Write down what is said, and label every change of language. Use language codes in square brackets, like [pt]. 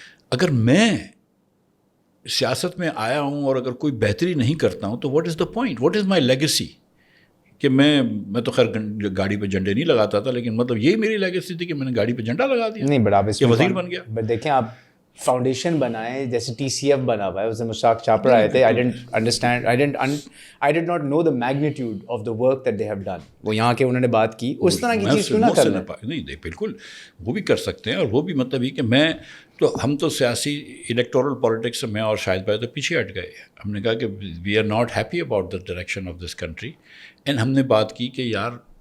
[ur] اگر میں سیاست میں آیا ہوں اور اگر کوئی بہتری نہیں کرتا ہوں تو [en] What is the point, what is my legacy? [ur] کہ میں تو خیر گاڑی پہ جھنڈے نہیں لگاتا تھا, لیکن مطلب یہی میری لیگیسی تھی کہ میں نے گاڑی پہ جھنڈا لگا دیا. نہیں, بٹ آپ اس میں وزیر بن گیا. بٹ دیکھیں آپ فاؤنڈیشن بنائے, جیسے TCF بنا ہوا ہے, اس میں مشتاق چاپڑا آئے تھے. [en] I did not know the magnitude of the work that they have done. [ur] وہ یہاں کے انہوں نے بات کی, اس طرح کی چیز کیوں نہ کرنا. نہیں بالکل وہ بھی کر سکتے ہیں, اور وہ بھی مطلب یہ کہ میں تو ہم تو سیاسی الیکٹورل پالیٹکس سے میں اور شاہد بھائی تو پیچھے ہٹ گئے. ہم نے کہا کہ [en] we are not happy about the direction of this country, [ur] and ہم نے بات کی کہ یار